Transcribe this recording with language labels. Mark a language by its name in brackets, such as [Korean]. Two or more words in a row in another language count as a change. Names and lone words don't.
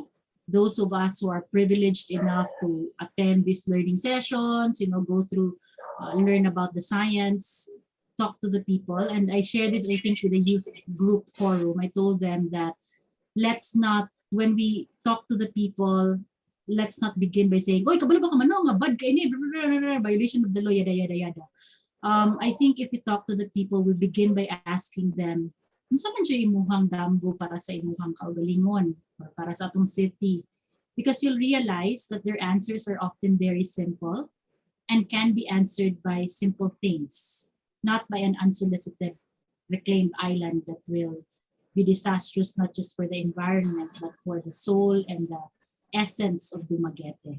[English] Those of us who are privileged enough to attend these learning sessions, go through, learn about the science, talk to the people. And I shared this, I think, with the youth group forum. I told them that when we talk to the people, let's not begin by saying, [Cebuano] "Oy, kabalo ba ka man, nga bad ka ini, [English] violation of the law, yada yada yada." I think if we talk to the people, we begin by asking them, [Cebuano] "Unsa man siya imuhang damgo para sa imuhang kaugalingon or para sa atong city?" [English] Because you'll realize that their answers are often very simple and can be answered by simple things, not by an unsolicited reclaimed island that will be disastrous not just for the environment but for the soul and the essence of Dumaguete.